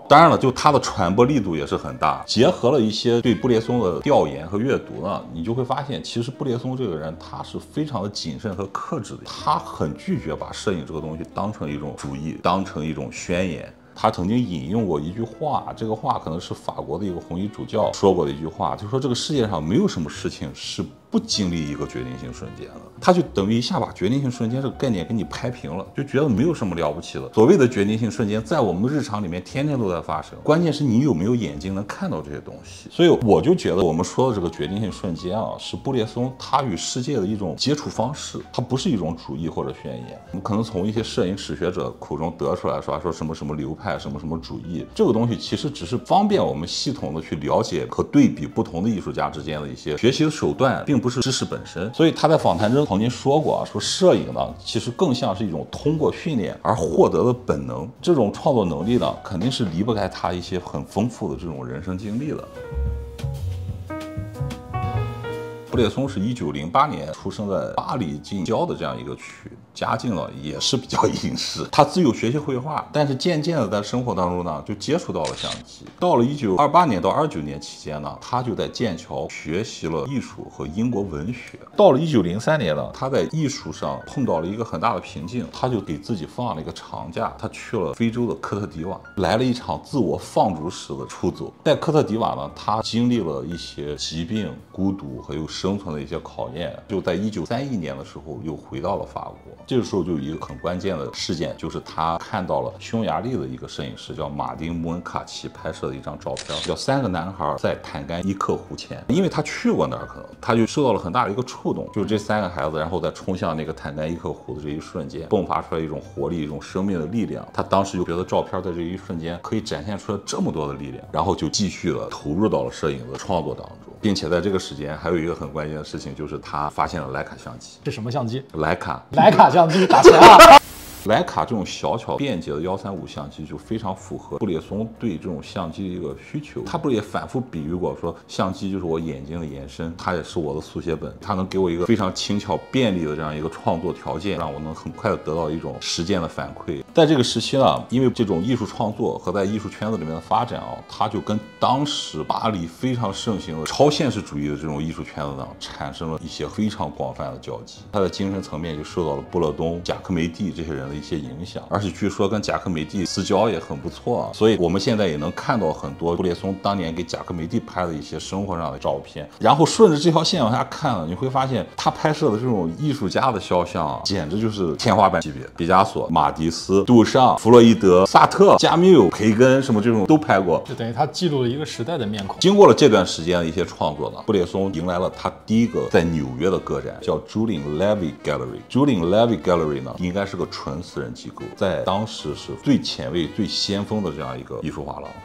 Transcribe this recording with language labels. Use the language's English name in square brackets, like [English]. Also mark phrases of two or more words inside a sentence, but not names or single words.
[Chinese] 當然了，就它的傳播力度也是很大，結合了一些對布列松的調研和閱讀呢，你就會發現，其實布列松這個人他是非常的謹慎和克制的，他很拒絕把攝影這個東西當成一種主義，當成一種宣言。他曾經引用過一句話，這個話可能是法國的一個紅衣主教說過的一句話，就是說這個世界上沒有什麼事情是不經歷一個決定性瞬間的。他就等於一下把決定性瞬間這個概念給你拍平了，就覺得沒有什麼了不起的。所謂的決定性瞬間在我們的日常裡面天天都在發生，關鍵是你有沒有眼睛能看到這些東西。所以我就覺得我們說的這個決定性瞬間啊，是布列松他與世界的一種接觸方式，它不是一種主義或者宣言。我們可能從一些攝影史學者口中得出來說什麼什麼流派，什麼什麼主義，這個東西其實只是方便我們系統的去了解和對比不同的藝術家之間的一些學習的手段，並不是知識本身。所以他在訪談中曾經說過啊，說攝影呢其實更像是一種通過訓練而獲得的本能，這種創作能力呢肯定是離不開他一些很豐富的這種人生經歷的。布列松是1908年出生在巴黎近郊的這樣一個區，家境呢也是比較殷實。他自幼學習繪畫，但是漸漸的在生活當中呢就接觸到了相機。到了1928年到29年期間呢，他就在劍橋學習了藝術和英國文學。到了1903年呢，他在藝術上碰到了一個很大的瓶頸，他就給自己放了一個長假，他去了非洲的科特迪瓦，來了一場自我放逐式的出走。在科特迪瓦呢，他經歷了一些疾病、孤獨還有生存的一些考驗，就在1931年的時候又回到了法國。這個時候就有一個很關鍵的事件，就是他看到了匈牙利的一個攝影師叫馬丁·穆恩卡奇拍攝的一張照片，叫3個男孩在坦甘伊克湖前。因為他去過那兒，可能他就受到了很大的一個觸動，就是這3個孩子然後在衝向那個坦甘伊克湖的這一瞬間，迸發出來一種活力，一種生命的力量。他當時就覺得照片在這一瞬間可以展現出來這麼多的力量，然後就繼續了投入到了攝影的創作當中，並且在這個時間還有一個很關鍵的事情，就是他發現了徠卡相機。是什麼相機？徠卡相機打錢啊！徠卡這種小巧便捷的135相機就非常符合布列松對這種相機的一個需求。他不是也反覆比喻過說，相機就是我眼睛的延伸，它也是我的速寫本，它能給我一個非常輕巧便利的這樣一個創作條件，讓我能很快的得到一種實踐的反饋。在這個時期呢，因為這種藝術創作和在藝術圈子裡面的發展啊，它就跟當時巴黎非常盛行的超現實主義的這種藝術圈子呢，產生了一些非常廣泛的交集。他的精神層面就受到了布勒東、賈科梅蒂這些人的一些影響，而且據說跟賈科梅蒂私交也很不錯啊，所以我們現在也能看到很多布列松當年給賈科梅蒂拍的一些生活上的照片。然後順着這條線往下看呢，你會發現他拍攝的這種藝術家的肖像啊，簡直就是天花板級別。畢加索、馬蒂斯、杜尚、弗洛伊德、薩特、加繆、培根什麼這種都拍過，就等於他記錄了一個時代的面孔。經過了這段時間的一些創作呢，布列松迎來了他第一個在紐約的個展，叫 Julian Levy Gallery。Julian Levy Gallery 呢，應該是個純私人機構，在當時是最前衛、最先鋒的這樣一個藝術畫廊。